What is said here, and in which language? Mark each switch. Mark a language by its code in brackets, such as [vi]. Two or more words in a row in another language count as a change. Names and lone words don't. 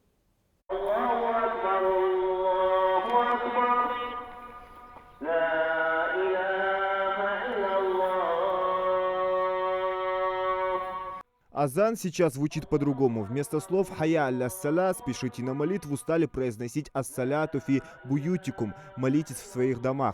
[ru] Азан сейчас звучит по-другому. Вместо слов [ar] «حي الصلاة» [ru] «Спешите на молитву» стали произносить [ar] «الصلاة في بيوتكم» [ru] «Молитесь в своих домах».